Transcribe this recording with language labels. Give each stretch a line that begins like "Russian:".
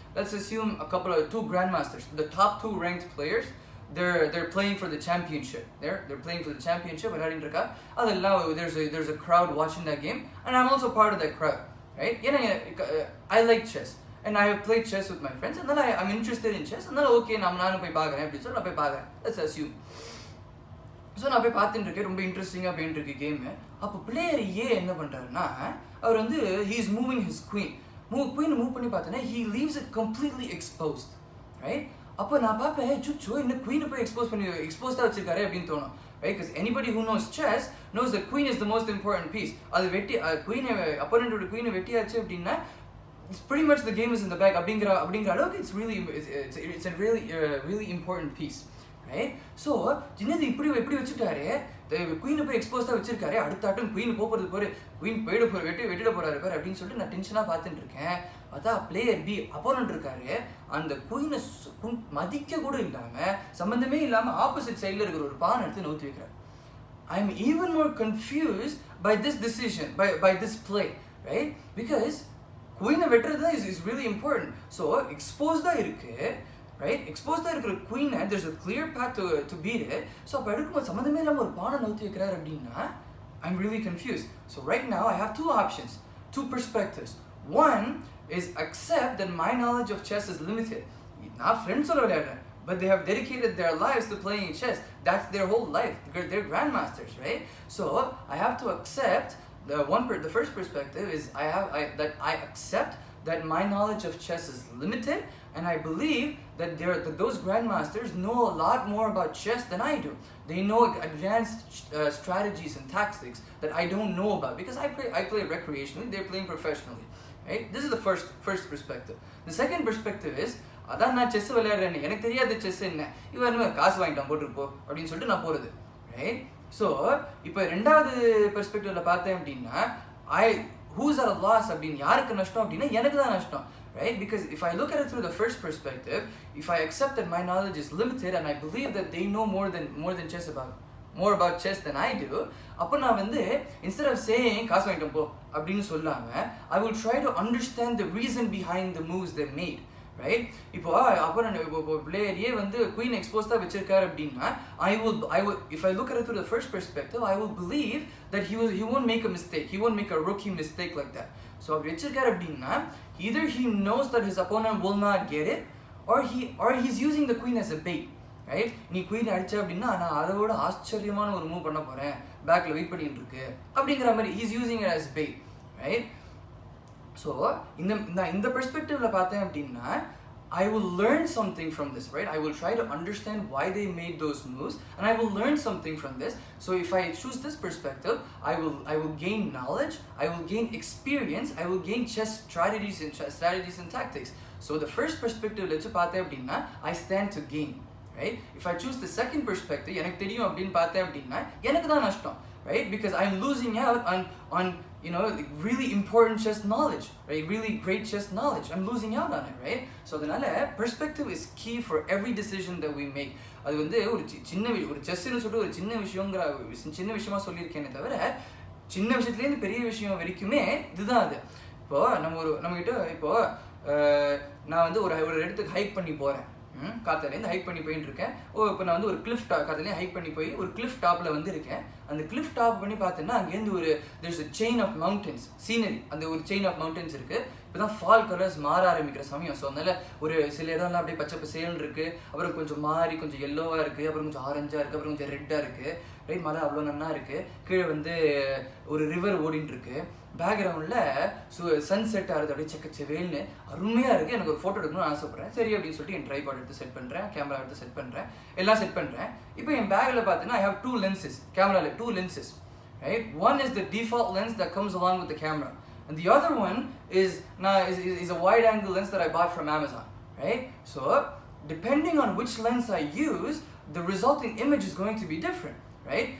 English: Let's assume two grandmasters, the top two ranked players, they're playing for the championship. They're playing for the championship.
Tamil: விளையாடிட்டு இருக்கா. அதெல்லாம்
English: there's a crowd watching that game and I'm also part of that crowd, right? I like chess. and I have played chess with my friends, and then I'm interested in chess, and then okay,
Tamil: நானும் போய் பார்க்குறேன் அப்படின்னு சொல்லி நான் போய் பார்க்குறேன்.
English: Let's assume.
Tamil: So நான் போய் பார்த்துட்டு இருக்கேன், ரொம்ப இன்ட்ரெஸ்டிங்காக போயிட்டு இருக்கு கேமு. அப்போ பிளேயர் ஏ என்ன பண்ணுறாருன்னா, அவர் வந்து
English: he is moving his queen.
Tamil: Queen move பண்ணி பார்த்தோன்னா
English: he leaves it completely exposed, right?
Tamil: அப்போ நான் பார்ப்பேன், சுச்சோ இன்னும் குயினை போய் எக்ஸ்போஸ்டாக வச்சிருக்காரு அப்படின்னு தோணும்,
English: right? Because anybody who knows chess knows that queen is the most important piece.
Tamil: அது வெட்டி குயினை அப்போனண்டோட குயினை வெட்டியாச்சு அப்படின்னா
English: it's pretty much the game is in the bag
Tamil: அப்படிங்கிற அளவுக்கு
English: it's a really important piece, right?
Tamil: So ஜின்னது இப்படி வச்சுட்டாரு, குயினை போய் எக்ஸ்போஸ்டாக வச்சிருக்காரு, அடுத்த ஆட்டம் குயின் போகிறது போரு, குயின் வெட்டிட போறாரு பாரு அப்படின்னு சொல்லிட்டு நான் டென்ஷனாக பார்த்துட்டு இருக்கேன். பார்த்தா பிளேயர் பி அப்போனன்ட் இருக்காரு, அந்த குயினை மதிக்க கூட இல்லாமல் சம்மந்தமே இல்லாமல் ஆப்போசிட் சைடில் இருக்கிற ஒரு பானை எடுத்து நோத்தி வைக்கிறார்.
English: I am even more confused by this decision, by this play, right? Because
Tamil: குயினை வெட்டுறது தான்
English: is really important.
Tamil: So எக்ஸ்போஸ்டாக இருக்கு,
English: right?
Tamil: எக்ஸ்போஸ்டாக இருக்கிற குயினை
English: there's a clear path to beat it.
Tamil: So அப்போ எடுக்கும்போது சம்மந்தமே இல்லாமல் ஒரு பானை நோத்தி வைக்கிறார் அப்படின்னா
English: I'm really confused. So right now I have two options, two perspectives. One is accept that my knowledge of chess is limited.
Tamil: நான் ஃப்ரெண்ட்ஸோட விளையாடுறேன்,
English: but they have dedicated their lives to playing chess. That's their whole life. They're grandmasters, right? So I have to accept the first perspective is I accept that my knowledge of chess is limited, and I believe that those grandmasters know a lot more about chess than I do. They know advanced strategies and tactics that I don't know about, because I play recreationally, they're playing professionally, right? This is the first perspective. The second perspective is
Tamil: அதான் நான் chess விளையாடுறேன்னு எனக்கு தெரியாது chess என்ன, இவன் காசு வாங்கிட்டான் போட்டுருப்போ அப்படின்னு சொல்லிட்டு நான் போகிறது, ரைட்? ஸோ இப்போ ரெண்டாவது பெர்ஸ்பெக்டிவ்ல பார்த்தேன் அப்படின்னா
English: who's at a loss
Tamil: அப்படின்னு யாருக்கு நஷ்டம் அப்படின்னா எனக்கு தான் நஷ்டம், right?
English: Because if I look at it through the first perspective, if I accept that my knowledge is limited and I believe that they know more than chess more about chess than I do,
Tamil: அப்போ நான் வந்து
English: instead of saying
Tamil: காசு வாங்கிட்டோம் போ அப்படின்னு சொல்லாமல்
English: I will try to understand the reason behind the moves they made, right?
Tamil: இப்போ player ஏ வந்து குயின் எக்ஸ்போஸ்டாக வச்சிருக்காரு அப்படின்னா
English: I will if I look at it through the first perspective, I will believe that he won't make a mistake, he won't make a rookie mistake like that. So
Tamil: அப்படி வச்சிருக்காரு அப்படின்னா
English: either he knows that his opponent will not get it, or he's using the queen as a bait, right?
Tamil: நீ queen அடிச்ச அப்படின்னா நான் அதோட ஆச்சரியமான ஒரு மூவ் பண்ண போறேன், பேக்ல வெயிட் பண்ணிட்டு இருக்கு அப்படிங்கிற மாதிரி
English: he's using it as bait, right? So
Tamil: இந்த பெர்ஸ்பெக்டிவ்ல பார்த்தேன் அப்படின்னா
English: I will learn something from this, right? I will try to understand why they made those moves, and I will learn something from this. So if I choose this perspective, I will gain knowledge, I will gain experience, I will gain chess strategies and tactics. So the first perspective let's
Tamil: பார்த்தேன் அப்படின்னா
English: I stand to gain, right? If I choose the second perspective,
Tamil: எனக்கு தெரியும் அப்படின்னு பார்த்தேன் அப்படின்னா எனக்கு தான் நஷ்டம்,
English: right? Because I'm losing out on you know, like really important chess knowledge, right? Really great chess knowledge. I'm losing out on it, right? So
Tamil: அதனால
English: perspective is key for every decision that we make.
Tamil: அது வந்து ஒரு செஸ்ன்னு சொல்லிட்டு ஒரு சின்ன விஷயமா சொல்லியிருக்கேனே தவிர சின்ன விஷயத்துலேருந்து பெரிய விஷயம் வரைக்குமே இதுதான் அது. இப்போ நம்மகிட்ட இப்போ நான் வந்து ஒரு இடத்துக்கு ஹைக் பண்ணி போகிறேன், காத்தாலேருந்து ஹைக் பண்ணி போயிட்டு இருக்கேன். இப்போ நான் வந்து ஒரு காத்தாலேருந்து ஹைக் பண்ணி போய் ஒரு கிளிஃப் டாப்பில் வந்து இருக்கேன். அந்த கிளிஃப் டாப் பண்ணி பார்த்தேன்னா அங்கேருந்து there's a chain of mountains, scenery, அந்த ஒரு செயின் ஆஃப் மவுண்டன்ஸ் இருக்குது. இப்போ தான் ஃபால் கலர்ஸ் மாற ஆரம்பிக்கிற சமயம். ஸோ அதனால ஒரு சில இடம்லாம் அப்படியே பச்சை பசேல்னு இருக்குது, அப்புறம் கொஞ்சம் மாறி கொஞ்சம் எல்லோவாக இருக்குது, அப்புறம் கொஞ்சம் ஆரஞ்சாக இருக்குது, அப்புறம் கொஞ்சம் ரெட்டாக இருக்குது, ரைட்? மழை அவ்வளோ நன்னா இருக்குது. கீழே வந்து ஒரு ரிவர் ஓடின்னு இருக்கு. பேக்ரவுண்டில் சன்செட் ஆகிறது அப்படியே செக்கச்செவேல்னு அருமையாக இருக்குது. எனக்கு ஒரு ஃபோட்டோ எடுக்கணும்னு ஆசைப்பட்றேன். சரி அப்படின்னு சொல்லிட்டு என் ட்ரைபாட் எடுத்து செட் பண்ணுறேன், கேமரா எடுத்து செட் பண்ணுறேன், எல்லாம் செட் பண்ணுறேன். இப்போ என் பேக்கில் பார்த்தீங்கன்னா
English: I have two lenses, கேமராவில் two lenses, right? One is the default lens that comes along with the camera, and the other one is a wide angle lens that I bought from Amazon, right? So depending on which lens I use, the resulting image is going to be different, right?